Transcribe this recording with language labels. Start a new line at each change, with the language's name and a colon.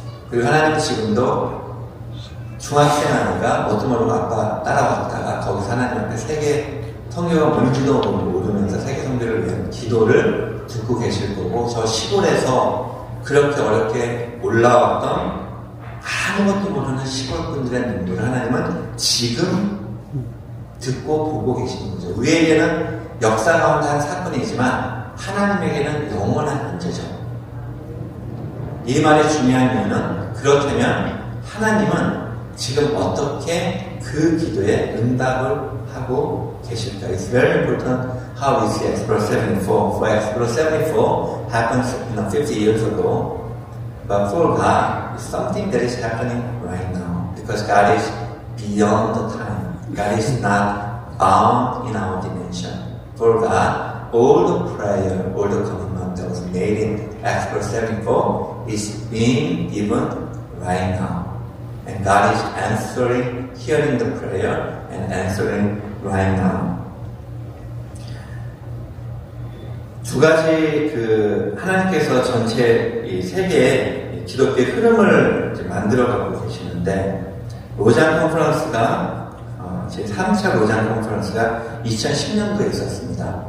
Korean: 그리고 하나님은 지금도 중학생 아이가 어떤 모르고 아빠 따라왔다가 거기서 하나님 앞에 세계 성교가 뭔지도 모르면서 세계 성교를 위한 기도를 듣고 계실 거고, 저 시골에서 그렇게 어렵게 올라왔던 아무것도 모르는 시골분들의 눈물을 하나님은 지금 듣고 보고 계시는 거죠. 우리에게는 역사 가운데 한 사건이지만 하나님에게는 영원한 현재죠. 이 말의 중요한 이유는, 그렇다면 하나님은 지금 어떻게 그 기도에 응답을 하고 계실까?
English: It's very important how we see Explore 74. For Explore 74 happens 50 years ago, but for God, it's something that is happening right now because God is beyond the time. God is not bound in our dimension. For God, all the prayer, all the commitment that was made in Explore 74 is being given right now. And God is answering, hearing the prayer and answering right now.
Korean: 두 가지 하나님께서 전체 이 세계의 기독교의 흐름을 이제 만들어가고 계시는데 로잔 컨퍼런스가 제 3차 로잔 컨퍼런스가 2010년도에 있었습니다.